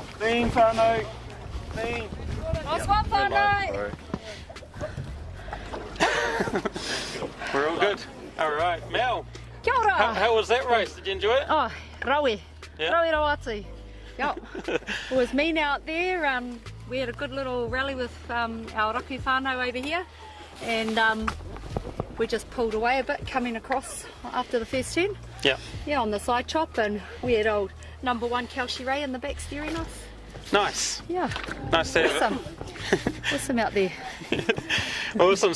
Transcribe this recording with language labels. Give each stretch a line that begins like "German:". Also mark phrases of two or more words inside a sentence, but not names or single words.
English: Clean whānau. Clean. Nice one, whānau. We're all good. All right, Mel.
Māori: Kia ora.
English: How was that race? Did you enjoy it?
Māori: Oh, rawe.
English: Yeah.
Māori: Rawe rawatu.
English: Yep. It was mean out there. We had a good little rally with our
Māori: raku whānau
English: over here. And we just pulled away a bit coming across after the first turn. Yeah. Yeah, on the side chop. And we had old number 1 Kelsey Ray in the back steering us. Nice. Yeah. Nice to have Awesome. Awesome out there. it. Awesome.